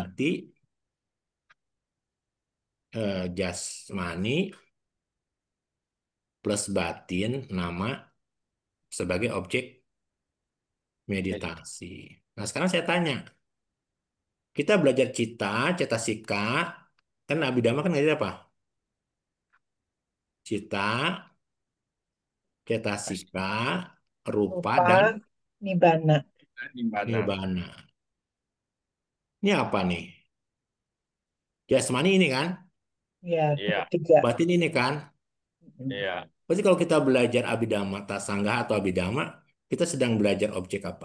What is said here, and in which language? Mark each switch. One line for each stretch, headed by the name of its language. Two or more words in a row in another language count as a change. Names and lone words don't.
Indonesian: Mengamati jasmani plus batin nama sebagai objek meditasi, meditasi. Nah, sekarang saya tanya, kita belajar
Pali: cita, cetasika,
Indonesian: kan Abhidhamma kan ngajarin apa?
Pali: Cita, cetasika, rupa, Rupa,
Indonesian: dan
Pali: Nibbana.
Indonesian: gimana, nibbana. Ini apa nih? Jasmani ini kan? Ya, iya, ketiga. Batin ini kan? Iya. Berarti kalau kita belajar
Pali: Abhidhamma Tasangga
Indonesian: atau Abhidhamma, kita sedang belajar objek apa?